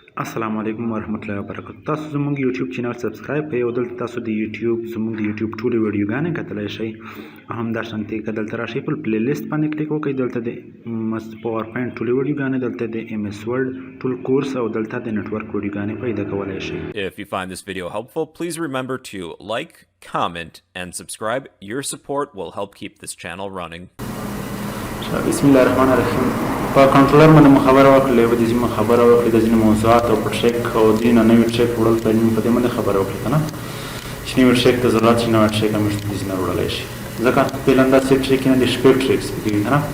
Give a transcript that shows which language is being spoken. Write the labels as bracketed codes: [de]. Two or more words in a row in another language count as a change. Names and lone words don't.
[ar] السلام علیکم ورحمۃ اللہ وبرکاتہ. [ps] تاسو زموږ [en] YouTube channel subscribe [ps] کړئ او دلته تاسو د یوټیوب زموږ د یوټیوب ټولې ویډیوګانې کتلی شئ. همداشانتې که دلته راشئ په [en] play list [ps] باندې کلیک وکړئ. دلته د پاور پوینټ ټولې ویډیوګانې، دلته د ایم ایس ورډ ټول کورس او دلته د نټورک ویډیوګانې پیدا کولی شئ. [en] If you find this video helpful, please remember to like, comment, and subscribe. Your support will help keep this channel running. [ar] بسم الله الرحمن الرحیم. [ps] په کنټرولر باندې خبره وکړلې، په دې خبره وکړلې د ځینې موضوعات او په ټریک او ځینې نوي ټریک وړل په دې باندې خبره وکړلې که نه چې نوي ټریک ته ضرورت شي، نوی ټریک هم د ځینې وړلی شي. ځکه فعلا داسې ټریک نه دي، شپږ ټریکس پکې وي که نه.